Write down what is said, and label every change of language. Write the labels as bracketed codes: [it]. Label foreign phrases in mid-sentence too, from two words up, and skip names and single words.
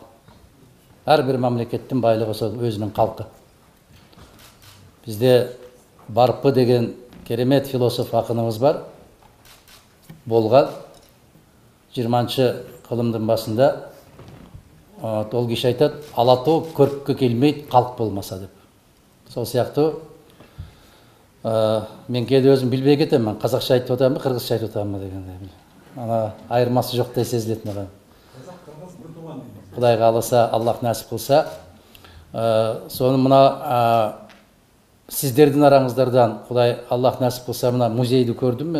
[ky] Ар бир мамлекеттин байлыгы ошол өзүнүн калкы. Бизде Барпы деген керемет философ акыныбыз бар. Болган 20-кылымдын башында ол киши айтат, алатоо көрккө келмейт, калк болмаса деп. Сол сыяктуу мен кээде өзүм билбей кетем, мен казакча айтып атамбы, кыргызча айтып атамбы дегендей. Ана айырмасы жоктой сезилет мага. Кудай кааласа, Аллах насип кылса, сону мына сиздердин араңыздардан Кудай Аллах насип кылса, мына музейди көрдүм мен.